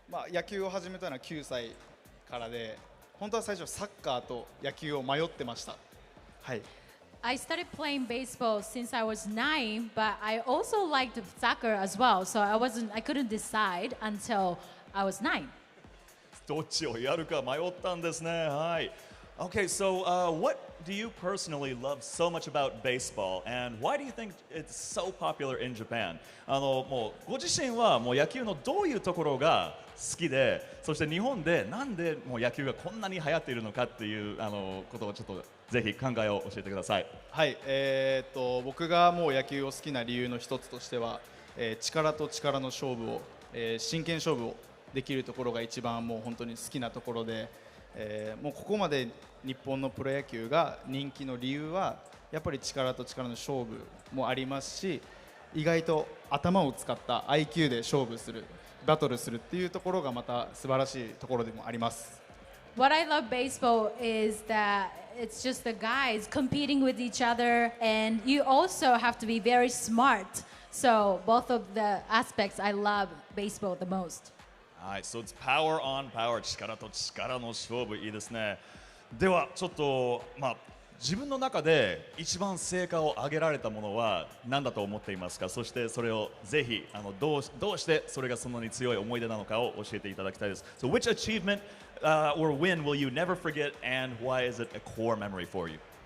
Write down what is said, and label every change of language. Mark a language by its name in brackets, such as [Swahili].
[Japanese] 野球を始めたのは9歳からで。本当は最初サッカーと野球を迷ってました。はい。 [English] I started playing baseball since I was 9, but I also liked soccer as well. So I couldn't decide until I was 9. [Japanese] どっちをやるか迷ったんですね。はい。 [English] Okay, so what do you personally love so much about baseball, and why do you think it's so popular in Japan? [Japanese] もうご自身はもう野球のどういうところが好きで、そして日本でなんでもう野球がこんなに流行っているのかっていうことをちょっとぜひ考えを教えてください。はい。僕がもう野球を好きな理由の一つとしては、力と力の勝負を、真剣勝負をできるところが一番もう本当に好きなところで。もうここまで日本のプロ野球が人気の理由はやっぱり力と力の勝負もありますし、意外と頭を使った IQ で勝負する、バトルするっていうところがまた素晴らしいところでもあります。 [English] What I love baseball is that it's just the guys competing with each other, and you also have to be very smart. So both of the aspects I love baseball the most. Alright, so it's power on power. [Japanese] 力と力の勝負、いいですね。ではちょっと自分の中で一番成果を上げられたものは何だと思っていますか？そしてそれをぜひどうしてそれがそんなに強い思い出なのかを教えていただきたいです。 [English] So which achievement or win will you never forget, and why is it a core memory for you?